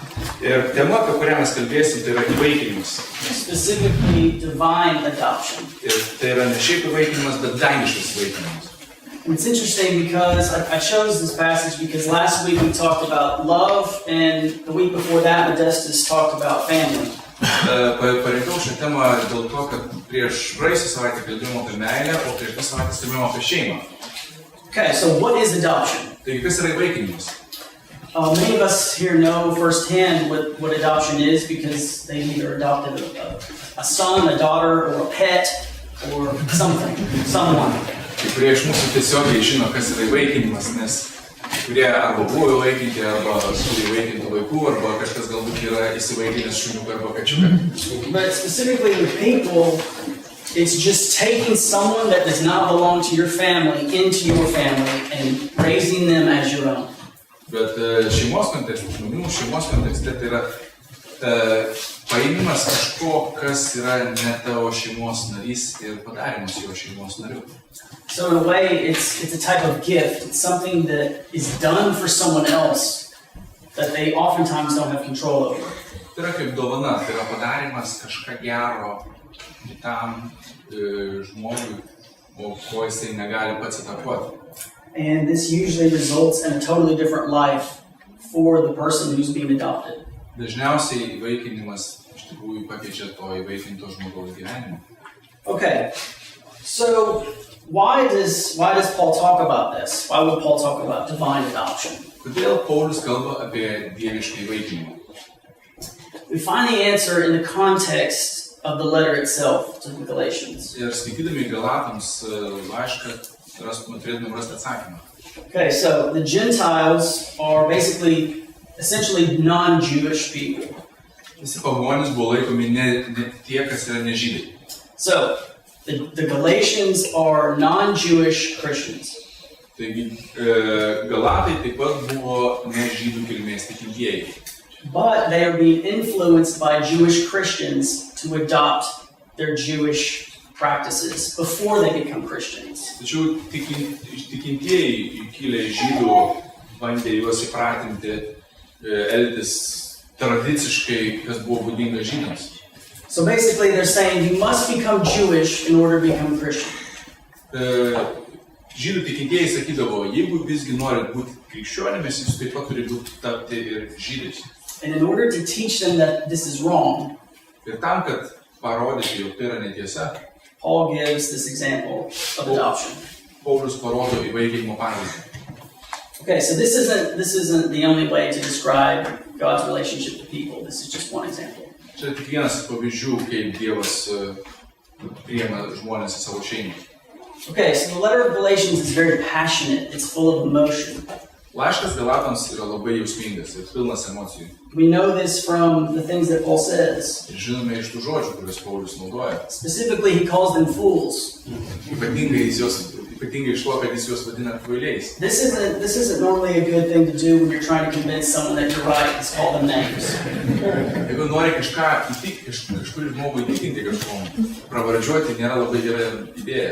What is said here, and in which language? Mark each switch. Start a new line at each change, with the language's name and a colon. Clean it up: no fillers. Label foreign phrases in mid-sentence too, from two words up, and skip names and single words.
English: Specifically, divine adoption. And it's interesting because I chose this passage because last week we talked about love, and the week before that Modestus talked about family.
Lithuanian: Parinkau šią temą dėl to, kad prieš praėjusią savaitę kalbėjome apie meilę, o prieš tą savaitę kalbėjome apie šeimą.
English: Okay, so what is adoption?
Lithuanian: Taigi, kas yra įvaikinimas?
English: Many of us here know firsthand what adoption is because they either adopted a son, a daughter, or a pet, or something, someone.
Lithuanian: Kai kurie iš mūsų tiesiogiai žino, kas yra įvaikinimas, nes kurie arba buvo įvaikinti, arba turi įvaikintų vaikų, arba kažkas galbūt yra įsivaikinęs šuniuką arba kačiuką.
English: But specifically with people, it's just taking someone that does not belong to your family into your family and raising them as your own.
Lithuanian: Bet šeimos kontekste tai yra paėmimas kažko, kas yra ne tavo šeimos narys ir padarimas jo šeimos nariu.
English: So in a way, it's a type of gift. It's something that is done for someone else that they oftentimes don't have control over.
Lithuanian: Tai yra kaip dovana, tai yra padarimas kažką gero kitam žmogui, o ko jisai negali pats įtakoti.
English: And this usually results in a totally different life for the person who's being adopted.
Lithuanian: Dažniausiai įvaikinimas iš tikrųjų pakeičia to įvaikinto žmogaus gyvenimą.
English: Okay, so why does Paul talk about this? Why would Paul talk about divine adoption?
Lithuanian: Kodėl Paulius kalba apie dievišką įvaikinimą?
English: We find the answer in the context of the letter itself to the Galatians.
Lithuanian: Ir skaitydami Galatams laišką, turėtume rasti atsakymą.
English: Okay, so the Gentiles are essentially non-Jewish people.
Lithuanian: Visi pagonys buvo laikomi ne tie, kas yra nežydai.
English: So the Galatians are non-Jewish Christians.
Lithuanian: Taigi Galatai taip pat buvo nežydų kilmės tikintieji.
English: But they are being influenced by Jewish Christians to adopt their Jewish practices before they become Christians.
Lithuanian: Tačiau tikintieji kilę žydų bandė juos įpratinti elgtis tradiciškai, kas buvo būdinga žydams.
English: So basically they're saying you must become Jewish in order to become Christian.
Lithuanian: Žydų tikintieji sakydavo, jeigu visgi norit būti krikščionimis, jūs taip pat turi tapti ir žydais.
English: And in order to teach them that this is wrong,
Lithuanian: ir tam, kad parodyti, jog tai yra netiesa,
English: Paul gives this example of adoption.
Lithuanian: Paulius parodo įvaikinimo pavyzdį.
English: Okay, so this isn't the only way to describe God's relationship to people. This is just one example.
Lithuanian: Čia tik vienas pavyzdžių, kaip Dievas priima žmonės į savo šeimą.
English: Okay, so the letter of Galatians is very passionate. It's full of emotion.
Lithuanian: Laiškas Galatams yra labai jausmingas ir pilnas emocijų.
English: We know this from the things that Paul says.
Lithuanian: Ir žinome iš tų žodžių, kuriuos Paulius naudoja.
English: Specifically, he calls them fools.
Lithuanian: Ypatingai iš to, kad jis juos vadina kvailiais.
English: This isn't normally a good thing to do when you're trying to convince someone that you're right. It's call them names.
Lithuanian: Jeigu nori kažkurį žmogų įtikinti kažkom, pravardžiuoti nėra labai gera idėja.